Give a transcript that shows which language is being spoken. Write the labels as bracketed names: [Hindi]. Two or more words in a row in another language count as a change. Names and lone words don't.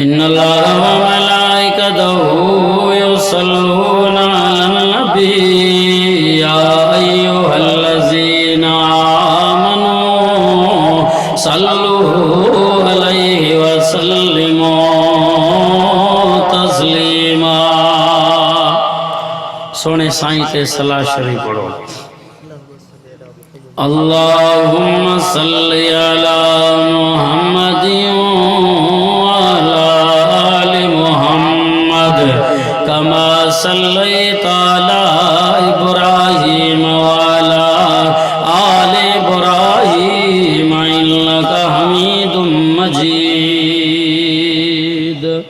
[Arabic] إن الله وملائكته يصلون على النبي يا أيها الذين آمنوا صلوا عليه وسلموا تسليما. [Punjabi] سوہنے سائیں تے صلوٰۃ شریف پڑھو. [Arabic] اللهم صل على محمد وعلى آل محمد كما صليت على إبراهيم وعلى آل إبراهيم إنك حميد مجيد.